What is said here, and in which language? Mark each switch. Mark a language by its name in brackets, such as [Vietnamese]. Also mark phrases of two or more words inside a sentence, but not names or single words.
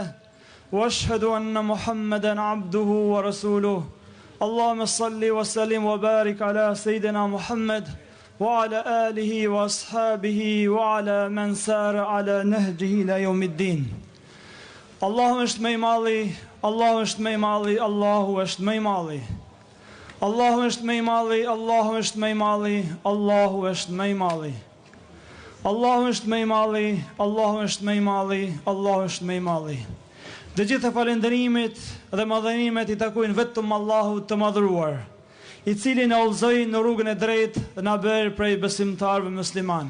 [Arabic] واشهد أن محمدا عبده ورسوله. اللهم صل وسلم وبارك على سيدنا محمد وعلى آله وأصحابه وعلى من سار على نهجه إلى يوم الدين. [Albanian] الله është më i madhi, Allah është më i madhi, Allahu është më i madhi. Allahu është më i madhi, Allahu është më i madhi, Allahu është më i madhi. Allahu është më i madhi, Allahu është më i madhi, Allahu është më i madhi. Të gjitha falënderimet dhe madhërimet i takojnë vetëm Allahut të madhëruar, i cili na udhëzoi në rrugën e drejtë dhe na bëri prej besimtarëve musliman.